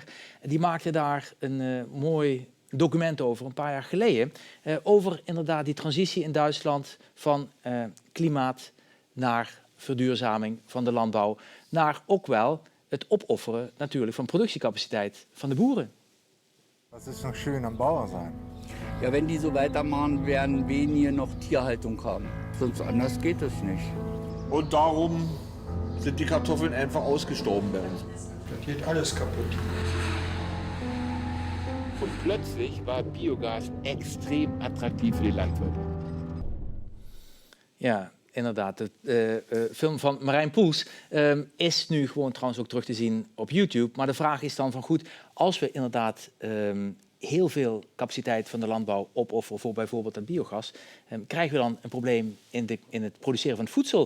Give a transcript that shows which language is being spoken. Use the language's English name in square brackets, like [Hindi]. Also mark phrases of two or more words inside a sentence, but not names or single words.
[Dutch] Die maakte daar een mooi document over een paar jaar geleden. Over inderdaad die transitie in Duitsland van klimaat naar verduurzaming van de landbouw. Naar ook wel het opofferen natuurlijk van productiecapaciteit van de boeren. [German] Was ist noch schön am Bauer sein? Ja, wenn die so weitermachen, werden wir hier noch Tierhaltung haben. Sonst anders geht es nicht. Und darum sind die Kartoffeln einfach ausgestorben bei uns. Dann geht alles kaputt. Und plötzlich war Biogas extrem attraktiv für die Landwirte. [Dutch] Ja, inderdaad. De film van Marijn Poels is nu gewoon trouwens ook terug te zien op YouTube. Maar de vraag is dan van goed, als we inderdaad heel veel capaciteit van de landbouw opofferen voor bijvoorbeeld dat biogas, krijgen we dan een probleem in het produceren van het voedsel.